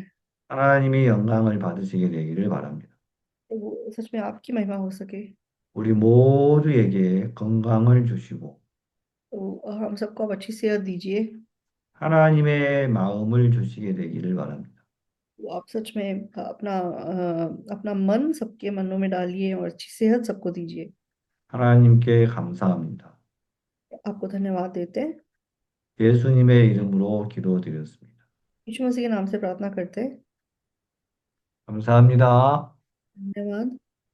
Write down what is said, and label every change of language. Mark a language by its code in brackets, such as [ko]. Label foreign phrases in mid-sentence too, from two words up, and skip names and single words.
[ko] 하나님이 영광을 받으시게 되기를 바랍니다. [hi] प्रभु सच में आपकी महिमा हो सके। [ko] 우리 모두에게 건강을 주시고 [hi] तो हम सबको आप अच्छी सेहत दीजिए। [ko] 하나님의 마음을 주시게 되기를 바랍니다. [hi] तो आप सच में अपना मन सबके मनों में डालिए और अच्छी सेहत सबको दीजिए। [ko] 하나님께 감사합니다. [hi] आपको धन्यवाद देते हैं। [ko] 예수님의 이름으로 기도드렸습니다. [hi] यीशु मसीह के नाम से प्रार्थना करते हैं। [ko] 감사합니다. [hi] धन्यवाद।